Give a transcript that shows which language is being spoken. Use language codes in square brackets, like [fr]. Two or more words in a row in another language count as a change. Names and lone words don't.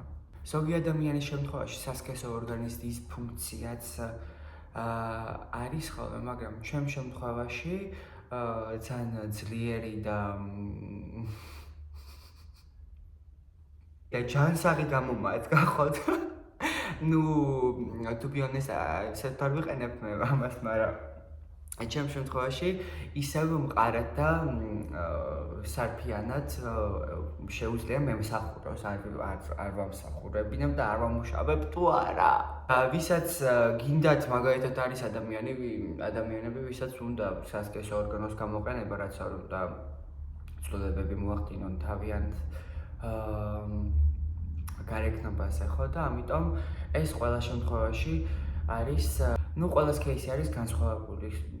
[ka] ზოგი ადამიანის შემთხვევაში სასქესო ორგანის დისფუნქციაც არის ხოლმე, მაგრამ ჩემ შემთხვევაში ძალიან ძლიერი და ჯანსაღი გამომაეც გახოთ. [en] To be honest, [ka] ესეთ არ ვიყენებ მე ამას, მაგრამ ჩემ შემთხვევაში ისევ მყარად და სარფიანად შეუძლია მე მსახუროს, არ ვამსახურებინებ და არ ვამუშავებ თუ არა. ვისაც გინდათ მაგალითად არის ადამიანები, ვისაც უნდა სასქესო ორგანოს გამოყენება, რაც არ უნდა ცვლილებები მოახდინონ თავიანთ გარეგნობაზე, ხო და ამიტომ ეს ყველა შემთხვევაში არის, ყველას кейსი არის განსხვავებული.